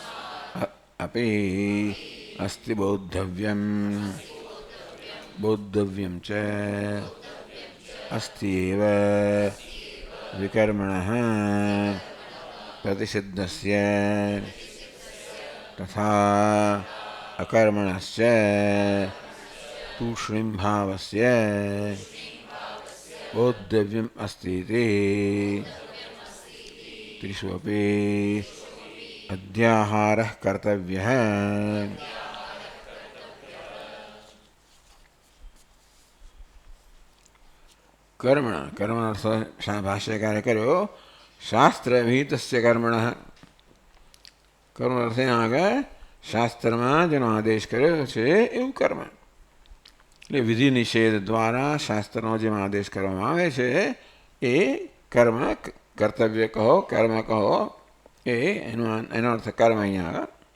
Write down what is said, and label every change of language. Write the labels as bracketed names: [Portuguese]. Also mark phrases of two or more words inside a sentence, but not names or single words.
[Sanskrit] અપી અસ્તિ બોદ્ધવ્યમ બોદ્ધવ્યમ ચ અસ્તિ એવ વિકર્મણઃ પ્રતિસિદ્ધસ્ય તથા અકર્મણસ્ય તૂષ્ણીમ ભાવસ્ય બોદ્ધવ્યમ અસ્તિ. ત્રીસુ અપી अध्याहारः कर्तव्यः। कर्मण कर्म भाष्यकार કર્યો શાસ્ત્રવિહિતસ્ય કર્મણઃ। [Gujarati] કર્મ અર્થ આગળ શાસ્ત્રમાં જેનો આદેશ કર્યો છે એવું કર્મ, એટલે વિધિ નિષેધ દ્વારા શાસ્ત્રનો જેમ આદેશ કરવામાં આવે છે એ કર્મ, કર્તવ્ય કહો, કર્મ કહો, એનો અર્થ કર્મ અહીંયા આગળ.